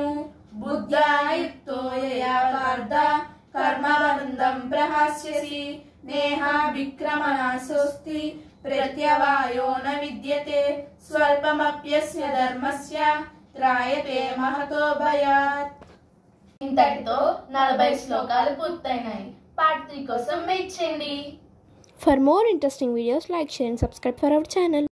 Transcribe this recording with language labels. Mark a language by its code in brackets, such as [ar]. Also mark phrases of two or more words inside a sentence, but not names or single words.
[sa] बुद्ध्या युक्तो यया पार्थ कर्मबन्धं प्रहास्यसि। नेहाभिक्रमनाशोऽस्ति प्रत्यवायो न विद्यते। स्वल्पमप्यस्य धर्मस्य త్రాయతే महतो भयात्। [te] ఇంతటితో 40 శ్లోకాలు పూర్తయినాయి. పార్ట్ 3 కోసం వెయిట్ చేయండి. [en] For more interesting videos, like, share and subscribe for our channel.